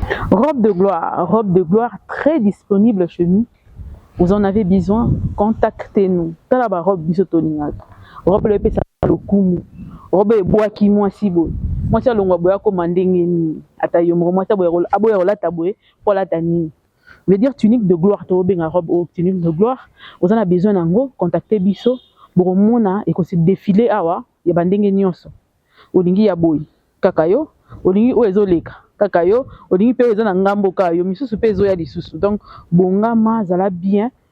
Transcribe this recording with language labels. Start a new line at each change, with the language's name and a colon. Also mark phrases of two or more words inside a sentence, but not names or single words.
French: Robe de gloire, robe de gloire très disponible chez nous. Vous en avez besoin, contactez-nous.
Lingala: Tala ba robe biso tolingaka. Robe le pesa lokumu. Robe ebwaki mwasi boye. Mwasi alongwa boye akoma ndenge nini? Ata yo moko mwasi aboya kol-, aboya kolata boye, po alata nini?
French: veut dire tunique de gloire,
Lingala: to benga robe o
French: tunique de gloire.
Lingala: Oza na besoin nango, contactez biso. Bokomona, e ko
French: se défiler
Lingala: awa, ya ba ndenge nyonso. Olingi ya boy, kaka yo. Olingi oyo ezoleka, kaka yo. Olingi pe oyo eza na ngambo ka yo. Misusu pe ezoya lisusu. Donc, bongama, zala bien.